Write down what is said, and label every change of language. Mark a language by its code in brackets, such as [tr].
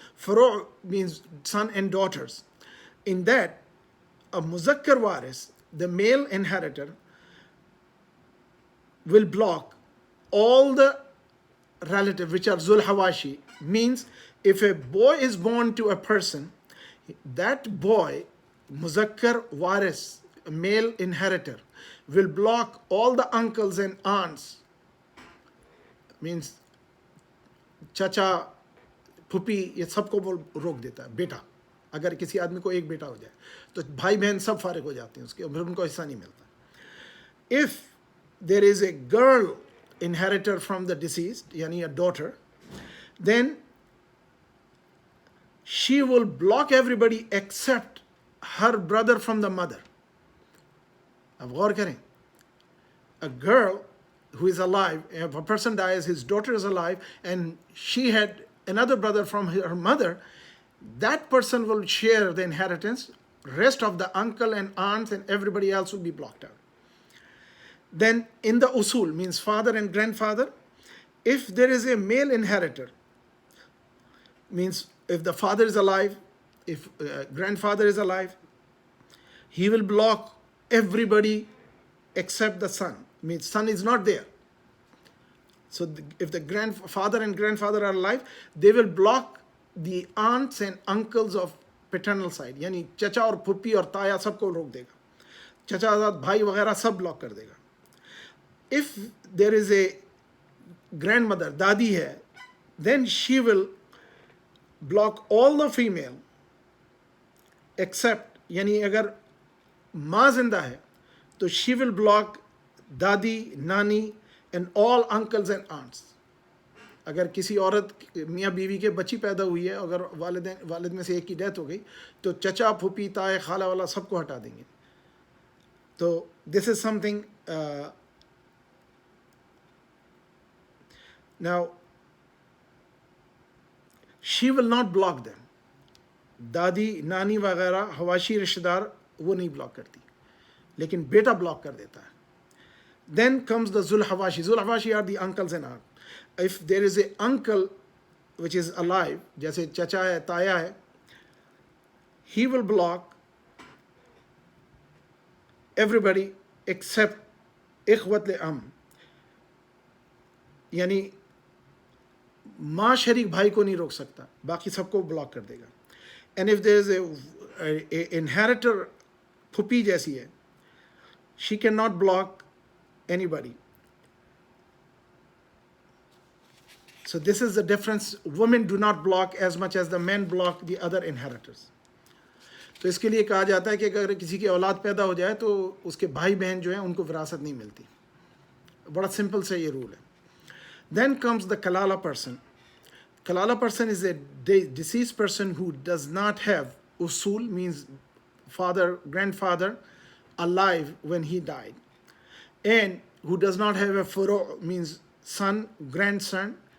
[en] Furu means son and daughters. In that, a muzakkar waris, the male inheritor, will block all the relative which are Zul Hawashi. Means if a boy is born to a person, that boy, muzakkar waris, male inheritor, will block all the uncles and aunts. [hi] Means चाचा फूफी ये सबको वो रोक देता है. बेटा, अगर किसी आदमी को एक बेटा हो जाए तो भाई बहन सब फारिग हो जाते हैं उसके, उनको हिस्सा नहीं मिलता. [en] If there is a girl inheritor from the deceased, yani a daughter, then she will block everybody except her brother from the mother. [hi] अब गौर करें, [en] a girl who is alive, if a person dies, his daughter is alive, and she had another brother from her mother, that person will share the inheritance. Rest of the uncle and aunts and everybody else will be blocked out. Then in the usul, means father and grandfather, if there is a male inheritor, means if the father is alive, if grandfather is alive, he will block everybody except the son. Means son is not there. So if the grandfather and grandfather are alive, they will block the aunts and uncles of paternal side. [hi] यानी चचा और फुप्पी और ताया सबको रोक देगा, चचा भाई वगैरह सब ब्लॉक कर देगा. [en] If there is a grandmother, [hi] दादी है, [en] then she will block all the female except, [hi] यानी अगर माँ जिंदा है तो [en] she will block dadi, nani and all uncles and aunts. [hi] अगर किसी औरत मियाँ बीवी के बच्ची पैदा हुई है, अगर वालिद में से एक की डेथ हो गई, तो चचा फूफी ताए खाला वाला सबको हटा देंगे. [en] तो this is something. Now she will not block them. [hi] दादी नानी वगैरह हवाशी रिश्तेदार वो नहीं ब्लॉक करती, लेकिन बेटा ब्लॉक कर देता है. [en] Then comes the Zulhawashi. Zulhawashi are the uncles and aunts. If there is a uncle which is alive, [hi] जैसे चचा है, ताया है, [en] he will block everybody except इख्वत am. [hi] यानी माँ शरीक भाई को नहीं रोक सकता, बाकी सबको ब्लॉक कर देगा. [en] And if there is a inheritor, [hi] फुप्पी जैसी है, [en] she cannot block anybody. So this is the difference. Women do not block as much as the men block the other inheritors. [hi] तो इसके लिए कहा जाता है कि अगर किसी की औलाद पैदा हो जाए तो उसके भाई बहन जो हैं उनको विरासत नहीं मिलती. बड़ा सिंपल से ये रूल है. [en] Then comes the kalala person. Kalala person is a deceased person who does not have usul, means father, grandfather, alive when he died, and who does not have a furo, means son, grandson.